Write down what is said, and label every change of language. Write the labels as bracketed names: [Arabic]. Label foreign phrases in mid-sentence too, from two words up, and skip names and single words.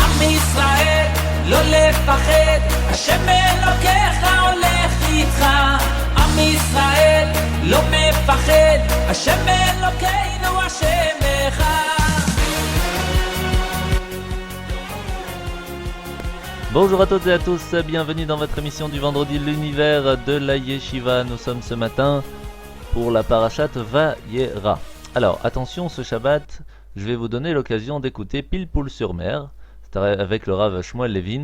[Hebrew] ישראל, לא לפחד, השם אלוקיך הולך איתך. עם ישראל, לא מפחד, השם אלוקינו השם אחד. [French] Bonjour à toutes et à tous, bienvenue dans votre émission du vendredi, l'univers de la Yeshiva. Nous sommes ce matin pour la parashat Vayera. Alors attention, ce Shabbat, je vais vous donner l'occasion d'écouter Pile Poule sur Mer, c'est avec le Rav Shmuel Levin.